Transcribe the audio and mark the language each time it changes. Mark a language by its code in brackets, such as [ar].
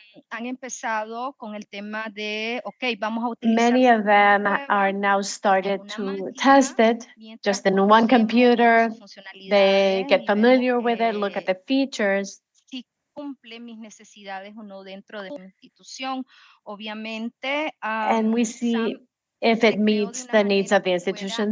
[es] han empezado con el tema de, ok, vamos a utilizar. [en] Many of them are now started to test it just in one computer. They get familiar with it, look at the features. [es] Si cumple mis necesidades o no dentro de una institución, obviamente. [en] And we see if it meets the needs of the institution.